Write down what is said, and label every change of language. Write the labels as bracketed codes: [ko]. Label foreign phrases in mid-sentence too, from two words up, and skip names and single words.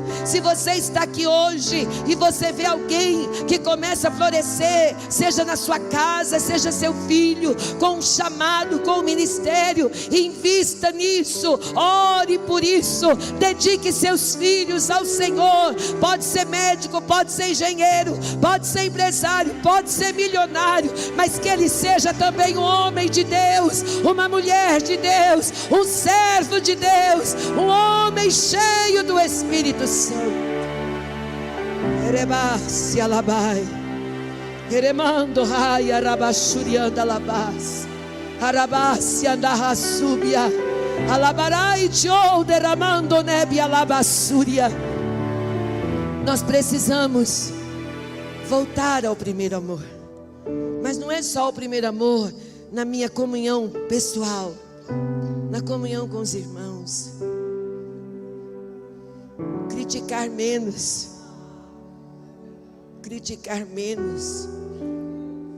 [pt] Se você está aqui hoje e você vê alguém que começa a florescer, seja na sua casa, seja seu filho, com um chamado, com um ministério, invista nisso, ore por isso, dedique seus filhos ao Senhor. Pode ser médico, pode ser engenheiro, pode ser empresário, pode ser milionário, mas que ele seja também um homem de Deus, uma mulher de Deus, um servo de Deus, um homem cheio do Espírito Santo. Erebasi alabai, eremando rai arabashurianda labas, arabasi andarrasubia, alabarai tio derramando nebi alabasuria. Nós precisamos voltar ao primeiro amor. Mas não é só o primeiro amor na minha comunhão pessoal, na comunhão com os irmãos. Criticar menos. Criticar menos.